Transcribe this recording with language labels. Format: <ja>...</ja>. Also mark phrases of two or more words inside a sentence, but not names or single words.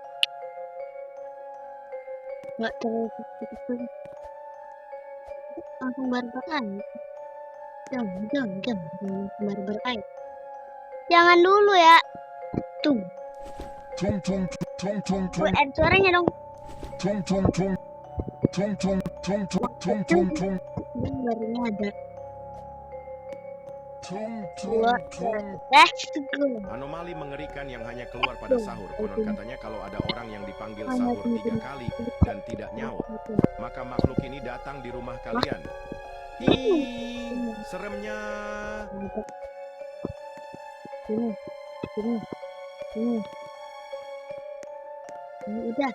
<id>Nggak terlalu cepet. Langsung barbar aja. Jangan barbar aja. Jangan dulu ya. Tung. Tung tung tung tung tung. Ada suaranya dong. Tung tung tung. Tung tung tung tung tung tung. Ini baru nyadar. Tung tung tung.</id> <en>Let's go.</en> <id>Anomali mengerikan yang hanya keluar pada sahur. Konon katanya kalau ada orang yang dipanggil sahur 3 kali dan tidak nyaut, maka makhluk ini datang di rumah kalian. Hi, seremnya. Ini udah.</id>